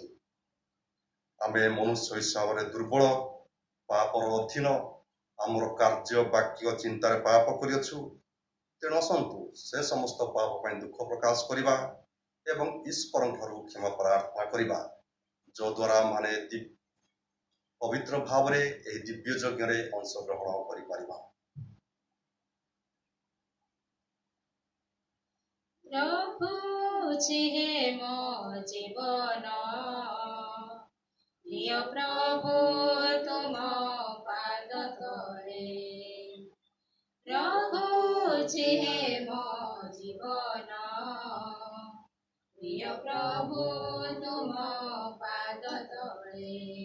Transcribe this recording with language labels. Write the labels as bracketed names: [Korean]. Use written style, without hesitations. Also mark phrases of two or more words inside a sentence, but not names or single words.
[Odia] ଆମେ ମନୁଷ୍ୟ ହିସାବରେ ଦୁର୍ବଳ ପାପର ଅଧୀନ ଆମର କାର୍ଯ୍ୟ ବାକ୍ୟ ଚିନ୍ତାରେ ପାପ କରିଅଛୁ ତେଣୁ ଆସନ୍ତୁ ସେ ସମସ୍ତ ପାପ ପାଇଁ ଦୁଃଖ ପ୍ରକାଶ କରିବା ଏବଂ ଈଶ୍ୱରଙ୍କଠାରୁ କ୍ଷମା ପ୍ରାର୍ଥନା କରିବା ଯଦ୍ୱାରା ମାନେ ପବିତ୍ର ଭାବରେ ଏହି ଦିବ୍ୟ ଯଜ୍ଞରେ ଅଂଶଗ୍ରହଣ କରିପାରିବା। ପ୍ରଭୁ ଯିହେ ମୋ ଜୀବନ ପ୍ରିୟ ପ୍ରଭୁ ତୁମ ପାଦ ତଳେ ପ୍ରଭୁ ଯିହେ ମୋ ଜୀବନ ପ୍ରିୟ ପ୍ରଭୁ ତୁମ ପାଦ ତଳେ